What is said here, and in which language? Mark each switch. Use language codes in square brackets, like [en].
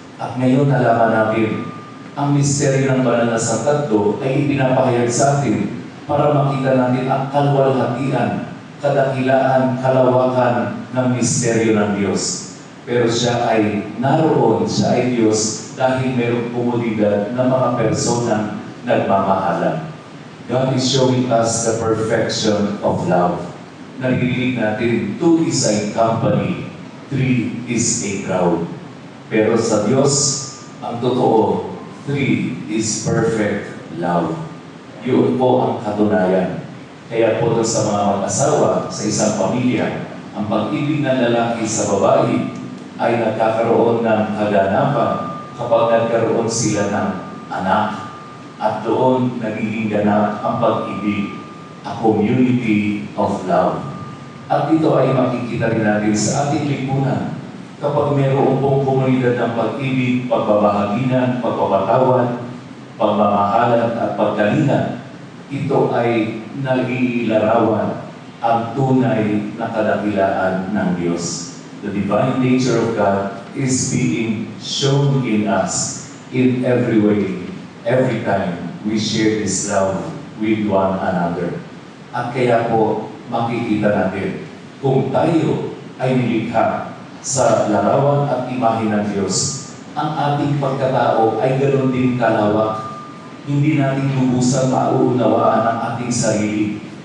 [tl] At ngayon nalaman natin, ang misteryo ng banal na Santatlo ay ipinapahayag sa atin para makita natin ang kaluwalhatian, kadakilaan, kalawakan ng misteryo ng Diyos. Pero siya ay naroon, siya ay Diyos dahil mayroong komunidad ng mga personang nagmamahalan. [en] God is showing us the perfection of love. [tl] Naririnig natin, [en] two is a company, three is a crowd. [tl] Pero sa Diyos, ang totoo, [en] three is perfect love. [tl] Yun po ang katunayan. Kaya po sa mga mag-asawa sa isang pamilya, ang pag-ibig ng lalaki sa babae ay nagkakaroon ng kaganapan kapag nagkaroon sila ng anak. At doon nagiging ganap ang pag-ibig, [en] a community of love. [tl] At ito ay makikita rin natin sa ating lipunan. Kapag mayroon pong komunidad ng pag-ibig, pagbabahaginan, pagpapatawad, pagmamahalan at pagkalinga, ito ay nag-iilarawan ang tunay na kadakilaan ng Diyos. [en] The divine nature of God is being shown in us in every way, every time we share this love with one another. [tl] At kaya po, makikita natin kung tayo ay nilikha sa larawan at imahe ng Diyos, ang ating pagkatao ay ganoon din kalawak. Hindi natin lubusan mauunawaan ang ating sarili.